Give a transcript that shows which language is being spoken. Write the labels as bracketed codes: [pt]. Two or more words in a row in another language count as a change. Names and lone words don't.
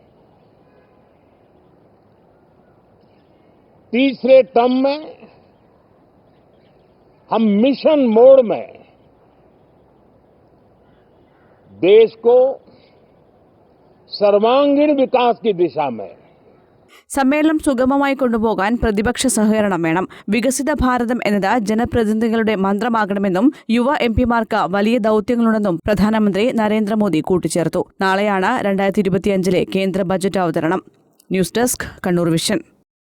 [hi] तीसरे टर्म में हम [en] mission mode [hi] में देश को सर्वांगीण विकास की दिशा में [ml] സമ്മേളനം സുഗമമായി കൊണ്ടുപോകാൻ പ്രതിപക്ഷ സഹകരണം വേണം. വികസിത ഭാരതം എന്നത് ജനപ്രതിനിധികളുടെ മന്ത്രമാകണമെന്നും യുവ എംപിമാർക്ക് വലിയ ദൌത്യങ്ങളുണ്ടെന്നും പ്രധാനമന്ത്രി നരേന്ദ്രമോദി കൂട്ടിച്ചേർത്തു. നാളെയാണ് 2025 കേന്ദ്ര ബജറ്റ് അവതരണം. [en] news desk, [ml] കണ്ണൂർ വിഷൻ.